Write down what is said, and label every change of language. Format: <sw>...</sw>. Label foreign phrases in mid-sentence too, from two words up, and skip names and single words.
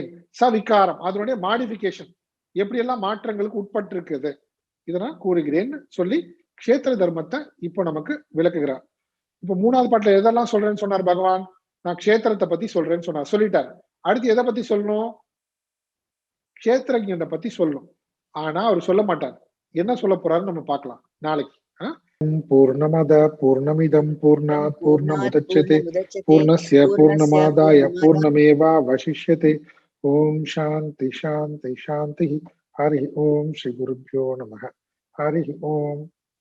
<ta>சவிகாரம், அதனுடைய மாடிஃபிகேஷன், எப்படி எல்லாம் மாற்றங்களுக்கு உட்பட்டு இருக்குது, இதெல்லாம் கூறுகிறேன்னு சொல்லி க்ஷேத்திர தர்மத்தை இப்போ நமக்கு விளக்குகிறார். இப்ப 3வது பாட்டுல எதெல்லாம் சொல்றேன்னு சொன்னார் பகவான்? நான் க்ஷேத்திரத்தை பத்தி சொல்றேன்னு சொல்லிட்டார். அடுத்து எதை பத்தி சொல்லணும்? க்ஷேத்திரஜனை பத்தி சொல்லணும். ஆனா அவர் சொல்ல மாட்டார். என்ன சொல்ல போறாருன்னு நம்ம பார்க்கலாம் நாளைக்கு.</ta> <sa>पूर्णमदः पूर्णमिदं पूर्णात् पूर्णमुदच्यते पूर्णस्य पूर्णमादाय पूर्णमेवावशिष्यते. ॐ शान्तिः शान्तिः शान्तिः. हरि ॐ श्री गुरुभ्यो नमः. हरि ॐ.</sa>